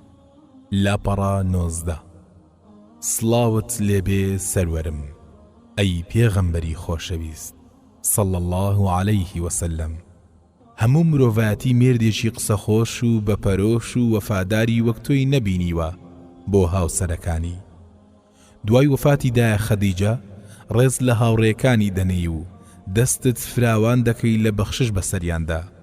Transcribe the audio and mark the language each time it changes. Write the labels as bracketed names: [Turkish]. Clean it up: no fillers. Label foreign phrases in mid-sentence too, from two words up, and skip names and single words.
[Central Kurdish] لاپەڕا 19 سڵاوت لێبێ سەروەرم ئەی پێغەمبەری خۆشەویست [Arabic] صلى الله عليه وسلم. [Central Kurdish] هەموو مرۆڤایەتی مێردێکی قسەخۆش و بەپەرۆش و وەفاداری وەک تۆی نەبینیوە بۆ هاوسەرەکانی. دوای وەفاتی دایە خەدیجە ڕێز لە هاوڕێکانی دەنێی و دەستت فراوان دەکەی لە بەخشش بەسەریاندا.